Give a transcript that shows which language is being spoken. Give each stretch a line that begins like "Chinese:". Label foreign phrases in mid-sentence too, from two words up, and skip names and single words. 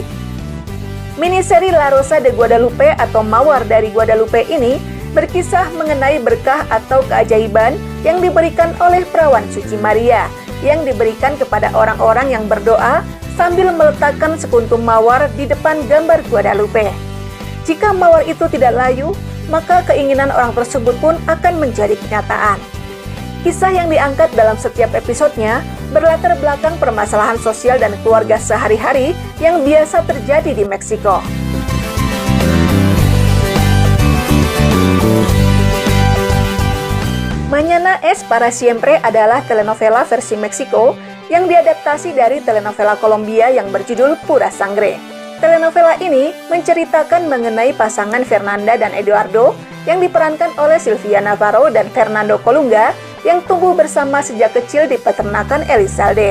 Indonesian: Miniseri La Rosa de Guadalupe atau Mawar dari Guadalupe ini berkisah mengenai berkah atau keajaiban yang diberikan oleh Perawan Suci Maria, yang diberikan kepada orang-orang yang berdoa sambil meletakkan sekuntum mawar di depan gambar Guadalupe. Jika mawar itu tidak layu, maka keinginan orang tersebut pun akan menjadi kenyataan. Kisah yang diangkat dalam setiap episodenya berlatar belakang permasalahan sosial dan keluarga sehari-hari yang biasa terjadi di Meksiko. Mañana es para siempre adalah telenovela versi Meksiko yang diadaptasi dari telenovela Kolombia yang berjudul Pura Sangre. Telenovela ini menceritakan mengenai pasangan Fernanda dan Eduardo yang diperankan oleh Sylvia Navarro dan Fernando Colunga yang tumbuh bersama sejak kecil di peternakan Elizalde.